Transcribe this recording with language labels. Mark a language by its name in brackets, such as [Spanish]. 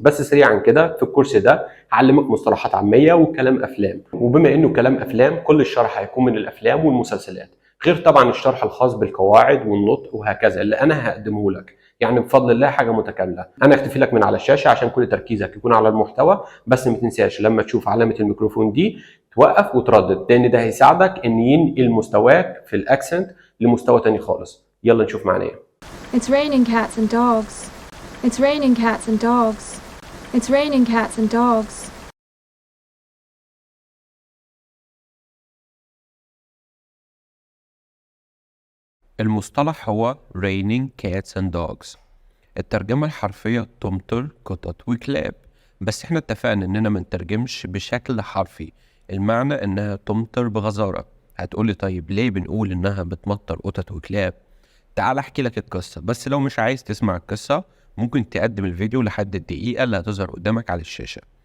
[Arabic] بس سريعا كده، في الكورس ده هعلمك مصطلحات عاميه وكلام افلام، وبما انه كلام افلام كل الشرح هيكون من الافلام والمسلسلات، غير طبعا الشرح الخاص بالقواعد والنطق وهكذا اللي انا هقدمه لك. يعني بفضل الله حاجه متكامله. انا اكتفي لك من على الشاشه عشان كل تركيزك يكون على المحتوى، بس ما تنساش لما تشوف علامه الميكروفون دي توقف وتردد، لان ده هيساعدك ان ينقل مستواك في الاكسنت لمستوى تاني خالص. يلا نشوف معناه. [English] It's raining cats and dogs. It's raining cats and dogs. It's raining cats and dogs. [Arabic] المصطلح هو [English] raining cats and dogs. [Arabic] الترجمة الحرفية تمطر قطط وكلاب، بس احنا اتفقنا اننا ما نترجمش بشكل حرفي. المعنى انها تمطر بغزارة. هتقولي طيب ليه بنقول انها بتمطر قطط وكلاب؟ تعال احكي لك القصة، بس لو مش عايز تسمع القصة ممكن تقدم الفيديو لحد الدقيقة اللي هتظهر قدامك على الشاشة.